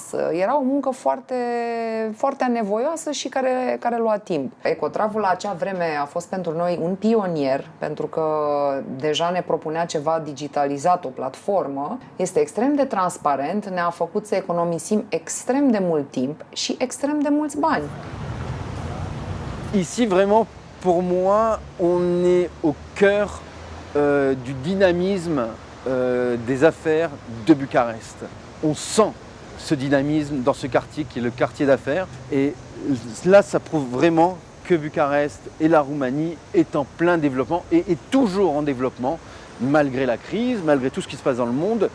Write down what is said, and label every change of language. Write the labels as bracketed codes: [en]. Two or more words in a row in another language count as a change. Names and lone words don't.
[ro] Era o muncă foarte, foarte anevoioasă și care lua timp. Ecotravul la acea vreme a fost pentru noi un pionier, pentru că deja ne propunea ceva digitalizat, o platformă. Este extrem de transparent, ne-a făcut să economisim extrem de mult timp și extrem de mulți bani. [fr] Ici, vraiment, pour moi, on est au cœur du dynamisme des affaires de Bucarest. On sent ce dynamisme dans ce quartier qui est le quartier d'affaires. Et là, ça prouve vraiment que Bucarest et la Roumanie est en plein développement et est toujours en développement, malgré la crise, malgré tout ce qui se passe dans le monde.